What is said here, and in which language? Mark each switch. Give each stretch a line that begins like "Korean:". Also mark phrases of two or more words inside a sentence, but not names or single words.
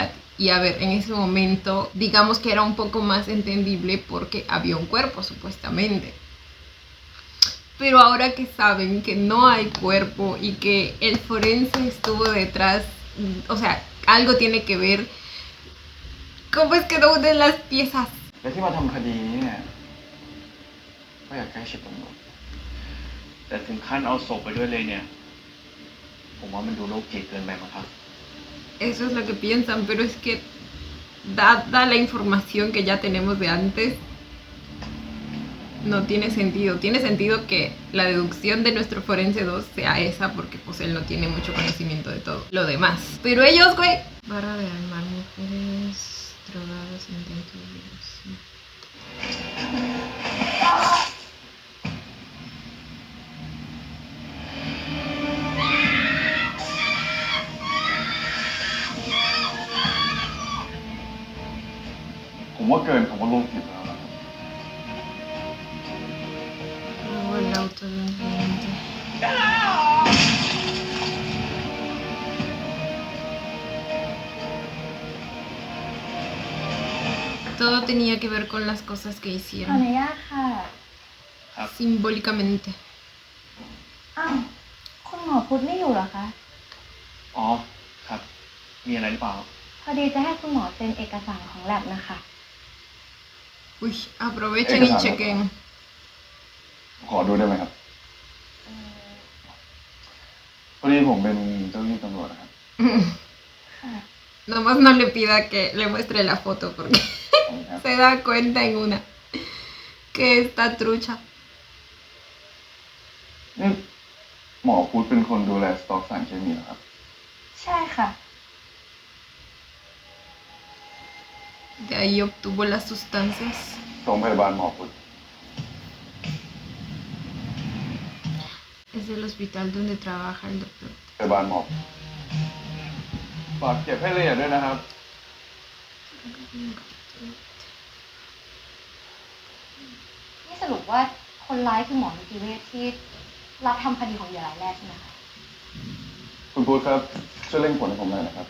Spanish: Y a ver, en ese momento, digamos que era un poco más entendible porque había un cuerpo, supuestamente. Pero ahora que saben que no hay cuerpo y que el forense estuvo detrás, o sea, algo tiene que ver, ¿cómo es que no unen las piezas?
Thai: และที่มาทำคดีนี้เนี่ยก็อยากใกล้ชิดตำรวจ แต่ถึงขั้นเอาศพไปด้วยเลยเนี่ย ผมว่ามันดูโรคจิตเกินไปมั้งครับ
Spanish: Eso es lo que piensan, pero es que dada la información que ya tenemos de antes, no tiene sentido. Tiene sentido que la deducción de nuestro forense 2 sea esa porque pues él no tiene mucho conocimiento de todo lo demás. Pero ellos, güey... Para de armar mujeres drogadas, intentos de violación.
Thai: ผมว่าเกินคำว่าโรคจิตแล้วนะครับ
Spanish: Luego el auto de un cliente. Todo tenía que ver con las cosas que
Thai: ขออ
Spanish: hicieron,
Thai: นุญาตค่ะ ครับ
Spanish: simbólicamente.
Thai: อ้าวคุณหมอพุธไม่อยู่เหรอคะ อ๋อ ครับ มีอะไรหรือเปล่า พอดีจะให้คุณหมอเซ็นเอกสารของแลบนะคะ
Spanish: Uy, aprovechen y chequen.
Thai: ขอดูได้ไหมครับพอดีผมเป็นเจ้าหน้าที่ตำรวจนะครับ ค่ะ
Spanish: Nomás no le pida que le muestre la foto porque
Thai: ขอบคุณครับ
Spanish: se da cuenta en una que está trucha.
Thai: นี่หมอพุทธเป็นคนดูแลสต็อกสารเคมีเหรอครับ ใช่ค่ะ
Spanish: De ahí obtuvo las sustancias.
Thai: โรงพยาบาลหมอพุทธ
Spanish: Es del hospital donde trabaja el doctor.
Thai: พยาบาลหมอฝากเก็บให้ละเอียดด้วยนะครับ นี่สรุปว่าคนร้ายคือหมอนิติเวชที่รับทำคดีของเหยื่อรายแรกใช่ไหมคะ คุณพุทธครับช่วยเร่งผลให้ผมหน่อยนะครับ